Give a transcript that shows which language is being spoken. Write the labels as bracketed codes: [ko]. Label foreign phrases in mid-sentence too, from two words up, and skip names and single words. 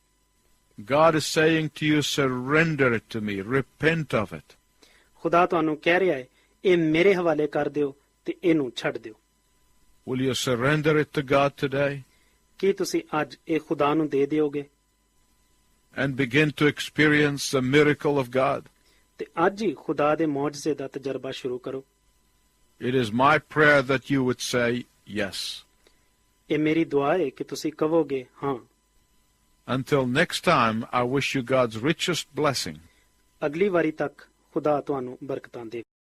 [en] God is saying to you, surrender it to me, repent of it. [pa] ਖੁਦਾ ਤੁਹਾਨੂੰ ਕਹਿ ਰਿਹਾ ਹੈ, ਇਹ ਮੇਰੇ ਹਵਾਲੇ ਕਰ ਦਿਓ ਤੇ ਇਹਨੂੰ ਛੱਡ ਦਿਓ। [en] Will you surrender it to God today [pa] ਕੀ ਤੁਸੀਂ ਅੱਜ ਇਹ ਖੁਦਾ ਨੂੰ ਦੇ ਦਿਓਗੇ [en] and begin to experience the miracle of God? [pa] ਤੇ ਅੱਜ ਹੀ ਖੁਦਾ ਦੇ ਮੌਜਜ਼ੇ ਦਾ ਤਜਰਬਾ ਸ਼ੁਰੂ ਕਰੋ। [en] It is my prayer that you would say yes. [pa] ਇਹ ਮੇਰੀ ਦੁਆ ਹੈ ਕਿ ਤੁਸੀਂ ਕਹੋਗੇ ਹਾਂ। [en] Until next time, I wish you God's richest blessing. [pa] ਅਗਲੀ ਵਾਰੀ ਤੱਕ ਖੁਦਾ ਤੁਹਾਨੂੰ ਬਰਕਤਾਂ ਦੇ।